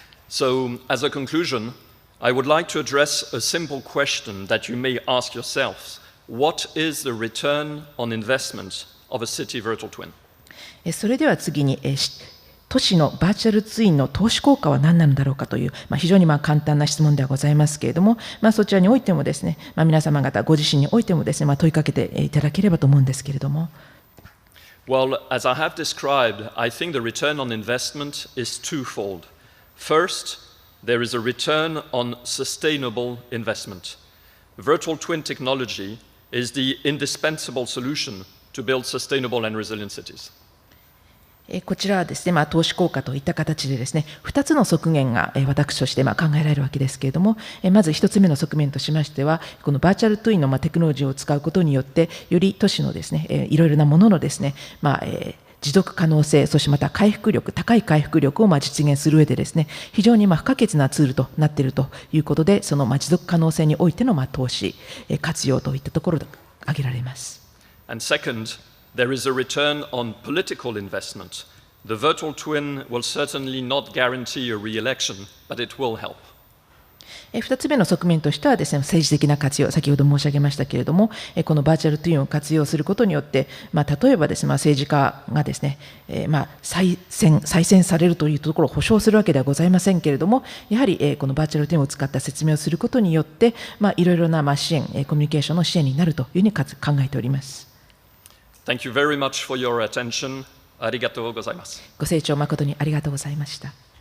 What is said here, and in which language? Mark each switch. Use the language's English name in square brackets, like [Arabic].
[English] So, as a conclusion, I would like to address a simple question that you may ask yourselves. What is the return on investment of a city virtual twin? [Japanese] それでは次に、都市のバーチャルツインの投資効果は何なのだろうかという、非常に簡単な質問ではございますけれども、そちらにおいてもですね、皆様方ご自身においてもですね、問いかけていただければと思うんですけれども。 [English] Well, as I have described, I think the return on investment is twofold. First, there is a return on sustainable investment. Virtual twin technology is the indispensable solution to build sustainable and resilient cities. [Japanese] こちらはですね、投資効果といった形でですね、2つの側面が私として考えられるわけですけれども、まず1つ目の側面としましては、このバーチャルツインのテクノロジーを使うことによって、より都市のですね、いろいろなもののですね、持続可能性、そしてまた高い回復力を実現する上でですね、非常に不可欠なツールとなっているということで、その持続可能性においての投資、活用といったところで挙げられます。 [English] And second, there is a return on political investment. The virtual twin will certainly not guarantee a re-election, but it will help. [Japanese] 2つ目の側面としてはですね、政治的な活用、先ほど申し上げましたけれども、このバーチャルツインを活用することによって、例えばですね、政治家がですね、再選されるというところを保証するわけではございませんけれども、やはりこのバーチャルツインを使った説明をすることによって、いろいろな支援、コミュニケーションの支援になるというふうに考えております。 [English] Thank you very much for your attention. [Japanese] ありがとうございます。ご清聴誠にありがとうございました。